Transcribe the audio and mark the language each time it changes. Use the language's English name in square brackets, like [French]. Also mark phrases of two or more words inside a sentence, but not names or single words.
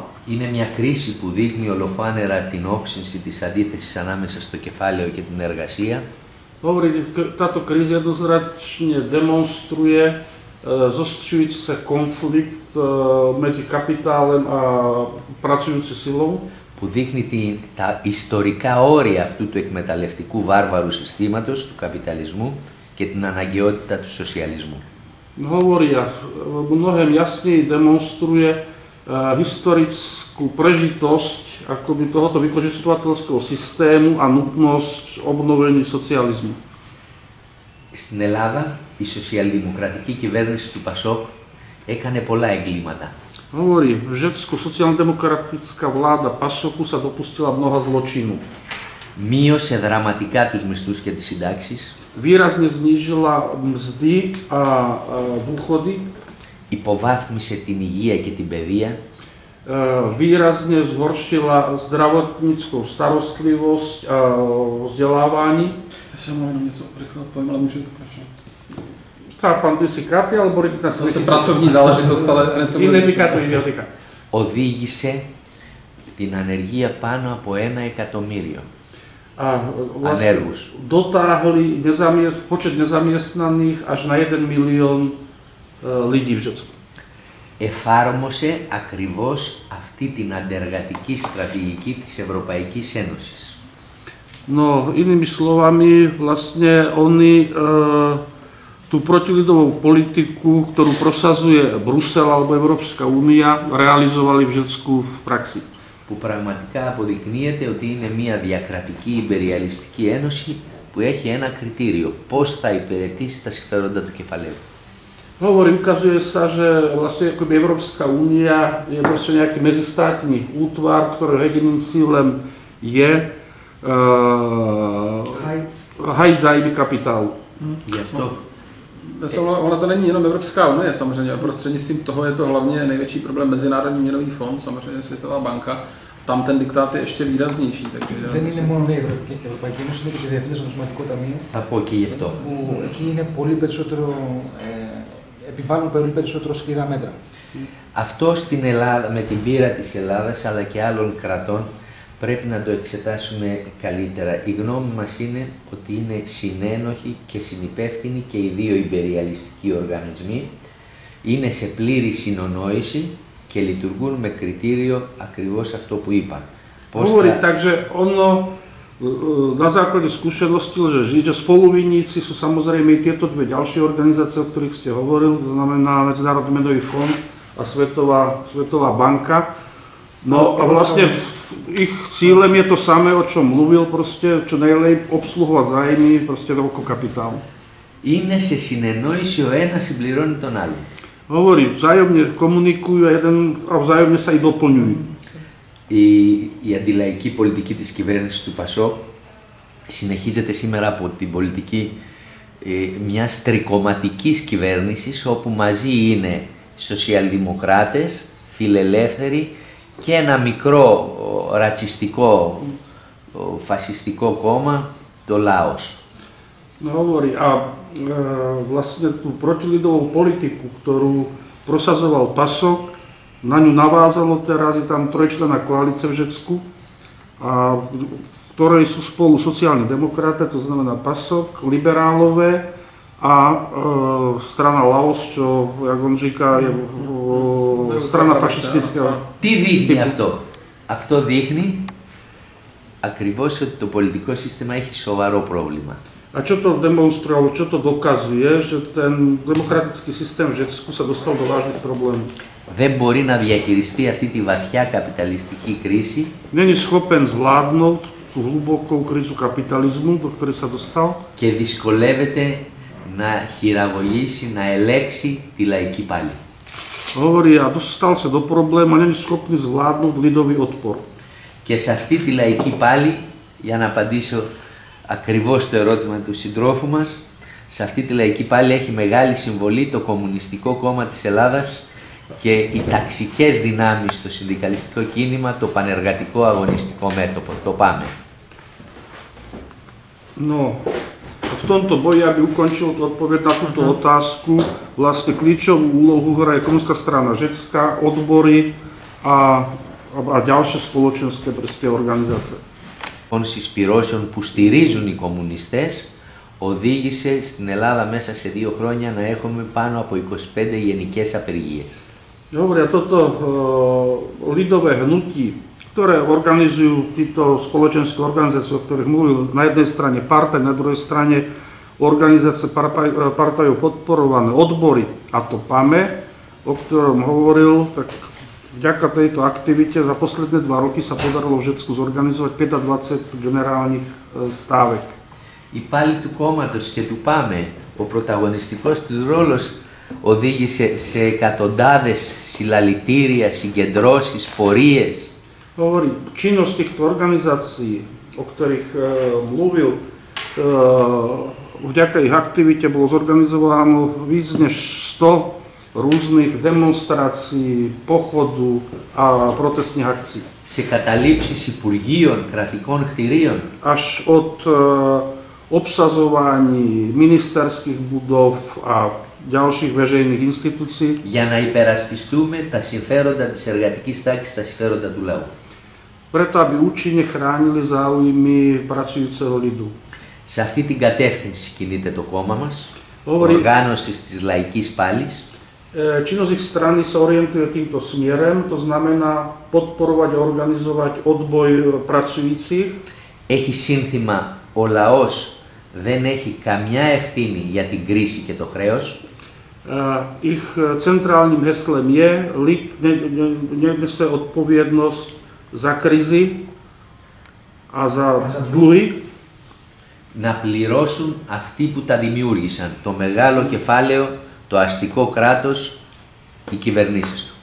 [Greek] Είναι μια κρίση που δείχνει ολοφάνερα την όξυνση της αντίθεσης ανάμεσα στο κεφάλαιο και την εργασία. [Slovak] Hovorí, táto kríza jednoznačne demonstruje zostřující se konflikt medzi kapitálem a pracujúcou silou. [Greek] Που δείχνει τα ιστορικά όρια αυτού του εκμεταλλευτικού βάρβαρου συστήματος, του καπιταλισμού και την αναγκαιότητα του σοσιαλισμού. [Slovak] Hovorí a mnohem jasněji demonstruje historickú prežitosť akoby tohoto vykořistovateľského systému a nutnosť obnovení socializmu. [Greek] Στην Ελλάδα η σοσιαλδημοκρατική κυβέρνηση του Πασόκ έκανε πολλά εγκλήματα. [Slovak] Hovorí, v Řecku sociálno-demokratická vláda Pasoku sa dopustila mnoha zločinů. [Greek] Μείωσε δραματικά τους μισθούς και τις συντάξεις. [Slovak] Výrazne znížila mzdy a dôchody. [Greek] Υποβάθμισε την υγεία και την παιδεία. [Slovak] Výrazne zhoršila zdravotníckou starostlivosť a vzdelávání. [Czech] Já jsem jenom něco rychle odpovím, ale můžete pokračovat. [Slovak] Sa pán si karty, alebo na [Czech] Zase pracovní záležitost, ale ne to [Greek] είναι δικά του ιδιωτικά. Οδήγησε την ανεργία πάνω από 1 εκατομμύριο [Slovak] A vlastne [Greek] ανέργους. [Slovak] dotáhli počet nezamestnaných až na 1 milión lidí v Řecku. [Greek] Εφάρμοσε ακριβώς αυτή την αντεργατική στρατηγική της Ευρωπαϊκής Ένωσης. [Slovak] No, inými slovami, vlastne oni tú protilidovú politiku, ktorú prosazuje Brusel alebo Európska únia, realizovali v Řecku v praxi. [Greek] Που πραγματικά αποδεικνύεται ότι είναι μια διακρατική υπεριαλιστική ένωση που έχει ένα κριτήριο. Πώς θα υπηρετήσει τα συμφέροντα του κεφαλαίου. [Slovak] Ukazuje sa, že vlastne akoby Európska únia je proste nejaký medzistátny útvar, ktorého jediným cílem je hájit zájmy kapitálu. [Greek] Γι' αυτό [Czech] Ona to není jenom Evropská unie, samozřejmě, prostřednictvím toho je to hlavně největší problém Mezinárodní měnový fond, samozřejmě Světová banka, tam ten diktát je ještě výraznější. Takže [Greek] δεν είναι μόνο η Ευρωπαϊκή Ένωση, είναι και το Διεθνές Νομισματικό Ταμείο. θα πω και γι' αυτό. Που εκεί είναι πολύ περισσότερο, επιβάλλουν πολύ περισσότερο σκληρά μέτρα. Αυτό στην Ελλάδα, με την πείρα της Ελλάδας αλλά και άλλων κρατών, πρέπει να το εξετάσουμε καλύτερα. Η γνώμη μας είναι ότι είναι συνένοχοι και συνυπεύθυνοι και οι δύο υπεριαλιστικοί οργανισμοί, είναι σε πλήρη συνονόηση και λειτουργούν με κριτήριο ακριβώς αυτό που είπα. [Slovak] Takže ono na základe skúsenosti lze žiť, že spoluvinníci sú samozrejme i tieto dve ďalšie organizácie, o ktorých ste hovorili, to znamená Medzinárodný menový fond a Svetová banka. No a vlastne ich cílem je to samé, o čom mluvil, proste čo najlepšie obsluhovať zájmy proste toľko kapitálu. [Greek] Είναι σε συνεννόηση ο ένας συμπληρώνει τον άλλο. [Slovak] Hovorí, vzájomne komunikujú a vzájomne sa i doplňujú. [Greek] Η αντιλαϊκή πολιτική της κυβέρνησης του ΠΑΣΟΚ συνεχίζεται σήμερα από την πολιτική μιας τρικομματικής κυβέρνησης όπου μαζί είναι σοσιαλδημοκράτες, φιλελεύθεροι και ένα μικρό ρατσιστικό, φασιστικό κόμμα, το Λάος. [Slovak] No, hovorí, a vlastne tú protilidovú politiku, ktorú prosazoval PASOK, na ňu navázalo teraz, je tam trojčlenná koalícia v Řecku, a ktorej sú spolu sociálni demokraté, to znamená PASOK, liberálové a strana Laos, čo, jak on říká, je strana fašistická. [Greek] Τι δείχνει αυτό? Αυτό δείχνει ακριβώς ότι το πολιτικό σύστημα έχει σοβαρό πρόβλημα. [Slovak] A čo to demonstruje, alebo čo to dokazuje, že ten demokratický systém v Řecku sa dostal do vážnych problémov. [Greek] Δεν μπορεί να διαχειριστεί αυτή τη βαθιά καπιταλιστική κρίση. [Slovak] Není schopen zvládnout tú hlubokú krízu kapitalizmu, do ktorej sa dostal. [Greek] Και δυσκολεύεται να χειραγωγήσει, να ελέξει τη λαϊκή πάλη. [Slovak] Hovorí, a dostal sa do problému a není schopný zvládnuť lidový odpor. [Greek] Και σε αυτή τη λαϊκή πάλη, για να απαντήσω ακριβώς στο ερώτημα του συντρόφου μας, σε αυτή τη λαϊκή πάλη έχει μεγάλη συμβολή το Κομμουνιστικό Κόμμα της Ελλάδας και οι ταξικές δυνάμεις στο συνδικαλιστικό κίνημα, το Πανεργατικό Αγωνιστικό Μέτωπο. Το ΠΑΜΕ. [Slovak] No, v tomto boji, aby ukončil odpoveď na túto otázku, vlastne kľúčovú úlohu hraje Komunistická strana Řecka, odbory a ďalšie spoločenské organizácie. [Greek] Των συσπυρώσεων που στηρίζουν οι κομμουνιστές οδήγησε στην Ελλάδα μέσα σε 2 χρόνια να έχουμε πάνω από 25 γενικές απεργίες. [Slovak] Hovoria, toto lidové hnutí, ktoré organizujú títo spoločenské organizácie, o ktorých mluvil, na jednej strane partaj, na druhej strane organizácie partajov podporované odbory, a to PAME, o ktorom hovoril, tak vďaka tejto aktivite za posledné 2 roky sa podarilo v Řecku zorganizovať 25 generálnych stávek. [Greek] Η πάλη του κόμματος και του ΠΑΜΕ, ο πρωταγωνιστικός τους ρόλος οδήγησε σε εκατοντάδες συλλαλητήρια, συγκεντρώσεις, πορείες. [Slovak] Hovorí, činnosť týchto organizácií, o ktorých mluvil, vďaka ich aktivite bolo zorganizováno víc než 100 různých demonstrácií, pochodu a protestných akcií. [Greek] Σε καταλήψεις υπουργείων, κρατικών κτηρίων. [Slovak] Až od obsazování ministerských budov a ďalších veřejných institúcií. [Greek] Για να υπερασπιστούμε τα συμφέροντα της εργατικής τάξης, τα συμφέροντα του λαού. [Slovak] Preto, aby účinne chránili záujmy pracujúceho ľudu. [Greek] Σε αυτή την κατεύθυνση κινείται το κόμμα μας, οργάνωσης της λαϊκής πάλης. [Slovak] Činnosť ich strany sa orientuje týmto smerom, to znamená podporovať a organizovať odboj pracujúcich. [Greek] Έχει σύνθημα «Ο λαός δεν έχει καμιά ευθύνη για την κρίση και το χρέος». [Slovak] Ich centrálnym heslem je lid nenese odpovednosť za krizi a za dluhy. [Greek] Να πληρώσουν αυτοί που τα δημιούργησαν, το μεγάλο κεφάλαιο, το αστικό κράτος, οι κυβερνήσεις του.